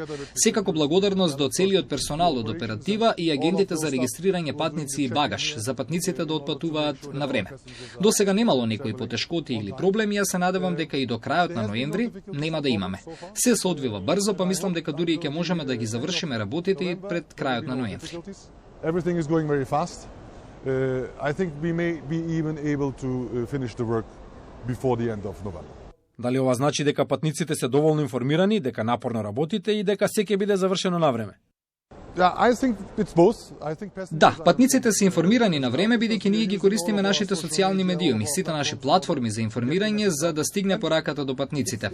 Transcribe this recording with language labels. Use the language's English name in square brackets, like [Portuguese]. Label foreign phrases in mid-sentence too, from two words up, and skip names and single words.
[Macedonian] Секако благодарност до целиот персонал од оператива и агентите за регистрирање патници и багаж, за патниците да отпатуваат на време. До сега немало некои потешкоти или проблеми, јас се надевам дека и до крајот на ноември нема да имаме. Се одвива брзо, па мислам дека дури ќе можеме да ги завршиме работите и пред крајот на ноември. [English] Everything is going very fast. I think we may be even able to finish the work before the end of November. [Macedonian] Дали ова значи дека патниците се доволно информирани, дека напорно работите и дека се ќе биде завршено на време? Да, патниците се информирани на време, бидејќи ние ги користиме нашите социјални медиуми, сите наши платформи за информирање за да стигне пораката до патниците.